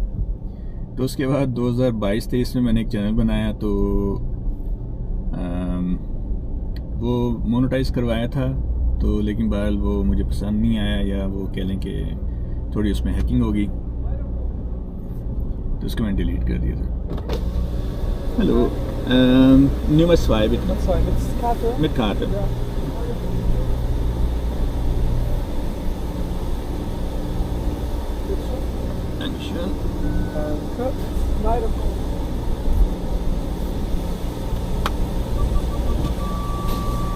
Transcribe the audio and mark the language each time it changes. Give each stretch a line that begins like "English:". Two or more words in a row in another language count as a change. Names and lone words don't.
Hindi: तो उसके बाद 2022-23 में मैंने एक चैनल बनाया, तो वो मोनेटाइज करवाया था, तो लेकिन बहरहाल वो मुझे पसंद नहीं आया, या वो कह लें कि थोड़ी उसमें हैकिंग होगी, तो उसको मैंने डिलीट कर दिया था। हेलो,
German: Nummer 2 bitte. Nummer 2 mit Karte? Mit Karte. Ja. Dankeschön. Danke. Leider.